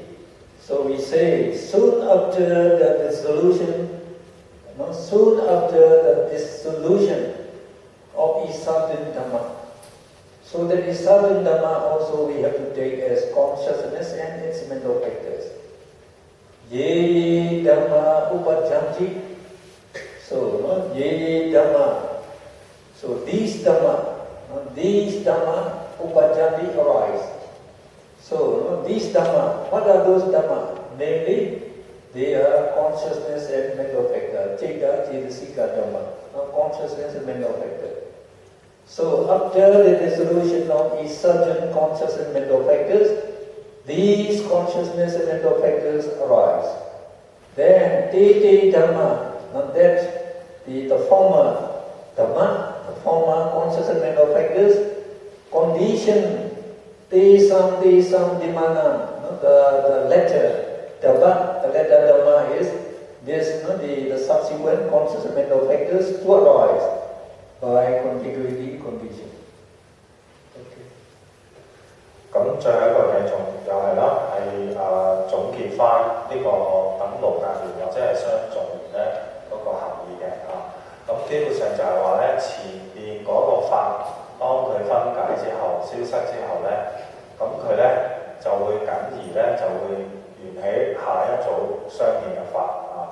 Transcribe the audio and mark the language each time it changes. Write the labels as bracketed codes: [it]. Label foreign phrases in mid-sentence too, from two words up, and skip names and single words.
[en] So we say soon after the dissolution, soon after the dissolution of [pi] Isabin Dhamma. [en] So that [pi] Isabin Dhamma [en] also we have to take as consciousness and its mental factors. [pi] Ye Dhamma upajanti. So ye Dhamma. [en] So these [pi] Dhamma upajanti [en] arise. So these Dhamma, what are those Dhamma? Namely, they are consciousness and mental factor. [pi] Citta, cetasika Dhamma. [en] Consciousness and mental factor. So after the dissolution of each certain conscious and mental factors, these consciousness and mental factors arise. Then [pi] te Dhamma, [en] that the former Dhamma, the former conscious and mental factors, condition [pi] te sam dimana, [en] the letter Dhamma, the letter Dhamma is this, the subsequent conscious and mental factors to arise by contiguity condition. Okay. [yue] 咁最後一個嘅又係啦，係總結翻呢個等無間緣或者係相續緣咧嗰個含義嘅嚇。咁基本上就係話咧，前邊嗰個法當佢分解之後、消失之後咧，咁佢咧就會緊而咧就會緣起下一組相應嘅法啊。